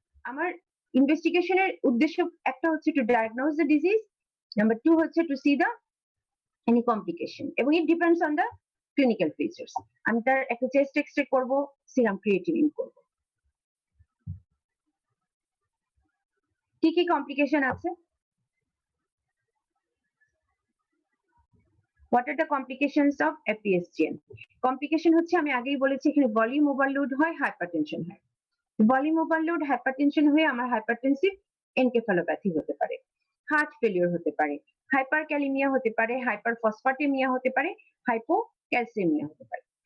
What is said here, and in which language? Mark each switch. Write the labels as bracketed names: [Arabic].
[Bangla] আমার ইনভেস্টিগেশনের উদ্দেশ্য একটা হচ্ছে two diagnose the disease, number 2 হচ্ছে two C the any complication, এবং it depends on the clinical features. আমি তার একটা চেস্ট এক্সরে করব, সিরাম ক্রিয়েটিনিন করব। কি কি কমপ্লিকেশন আছে, [English] What are the complications of APSGN? [Bangla] Complication হচ্ছে আমি আগেই বলেছি, এখানে ভলিউম ওভারলোড হয়, হাইপারটেনশন হয়। ভলিউম ওভারলোড হাইপারটেনশন হয়ে আমার হাইপারটেনসিভ এনকেফালোপ্যাথি হতে পারে, হার্ট ফেলিওর হতে পারে, হাইপারক্যালিমিয়া হতে পারে, হাইপারফসফেটেমিয়া হতে পারে, হাইপোক্যালসেমিয়া হতে পারে।